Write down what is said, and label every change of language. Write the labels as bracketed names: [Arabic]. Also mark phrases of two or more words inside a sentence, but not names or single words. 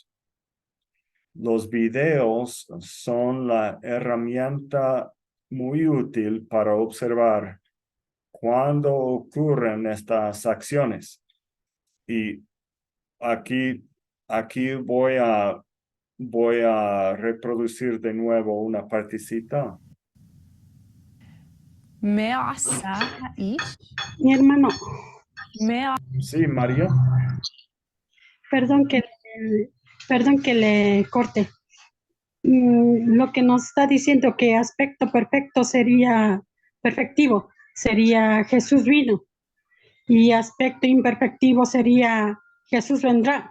[Spanish] Los videos son la herramienta muy útil para observar cuándo ocurren estas acciones. Y aquí, aquí voy a reproducir de nuevo una partecita. [Hebrew] מה עשה האיש? [Spanish] Mi hermano, [Hebrew] מה... [Spanish] Sí, María. perdón que, perdón que le corte. Lo que nos está diciendo que aspecto perfecto sería perfectivo, sería Jesús vino, y aspecto imperfectivo sería Jesús vendrá.